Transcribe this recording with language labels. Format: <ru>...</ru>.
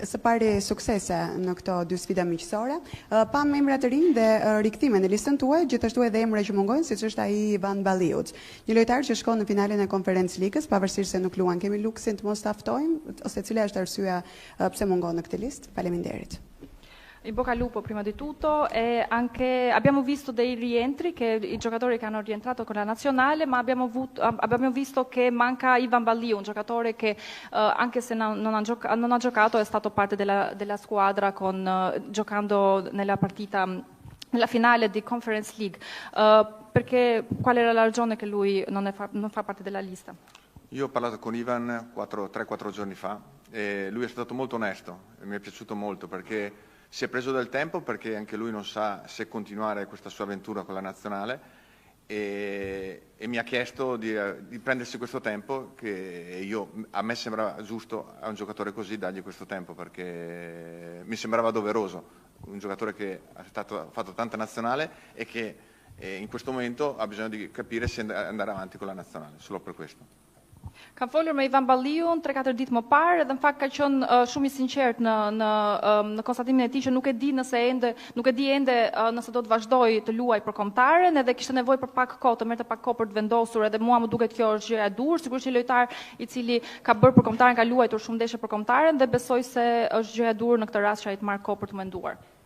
<sq>Së pari suksese në këto dy sfida miqësore. Pam emra të rinj dhe rikthime në listën tuaj, gjithashtu edhe emra që mungojnë, siç është ai Ivan Balliuc. Një lojtar që shkon në finalen e Conference Ligës, pavarësisht se nuk luan. Kemi luksin të mos ta ftojmë, ose cila është arsyeja pse mungon në këtë listë? Faleminderit.</sq> <it>In bocca al lupo prima di tutto e anche abbiamo visto dei rientri che i giocatori che hanno rientrato con la nazionale, ma abbiamo visto che manca Ivan Balliu, un giocatore che anche se non ha giocato è stato parte della squadra giocando nella partita, nella finale di Conference League. Perché qual era la ragione che lui non fa parte della lista? Io ho parlato con Ivan 3-4 giorni fa e lui è stato molto onesto e mi è piaciuto molto perché si è preso del tempo perché anche lui non sa se continuare questa sua avventura con la nazionale e mi ha chiesto di prendersi questo tempo che a me sembrava giusto a un giocatore così dargli questo tempo perché mi sembrava doveroso, un giocatore che ha fatto tanta nazionale e che in questo momento ha bisogno di capire se andare avanti con la nazionale, solo per questo.</it> <sq>Kam folur me Ivan Balliun 3-4 ditë më parë dhe në fakt ka qenë shumë i sinqert në konstatimin e tij që nuk e di ende nëse do të vazhdoj të luaj për kombëtaren edhe kishte nevojë për pak kohë, të merrte pak kohë për të vendosur edhe mua më duket kjo është gjëja e dur, sigurisht një lojtar i cili ka bërë për kombëtaren, ka luajtur shumë ndeshje për kombëtaren dhe besoj se është gjëja e dur në këtë rast që ai të marrë kohë për të menduar.</sq>